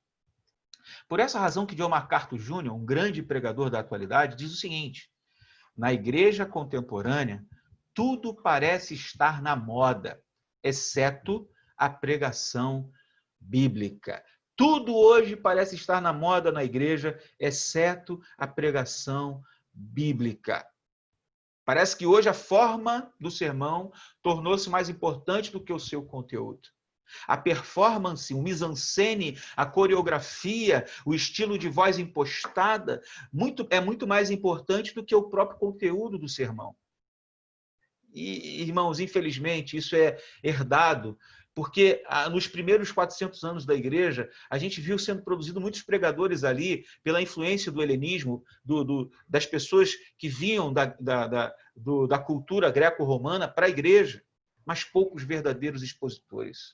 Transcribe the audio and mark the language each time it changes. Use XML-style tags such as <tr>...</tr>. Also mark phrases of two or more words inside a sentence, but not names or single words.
<pt>Por essa razão que John MacArthur Jr., um grande pregador da atualidade, diz o seguinte: na igreja contemporânea, tudo parece estar na moda, exceto a pregação bíblica. Tudo hoje parece estar na moda na igreja, exceto a pregação bíblica. Parece que hoje a forma do sermão tornou-se mais importante do que o seu conteúdo. A performance, o mise-en-scène, a coreografia, o estilo de voz impostada é muito mais importante do que o próprio conteúdo do sermão. E, irmãos, infelizmente, isso é herdado, porque nos primeiros 400 anos da igreja, a gente viu sendo produzido muitos pregadores ali, pela influência do helenismo, das pessoas que vinham da cultura greco-romana para a igreja, mas poucos verdadeiros expositores.</pt>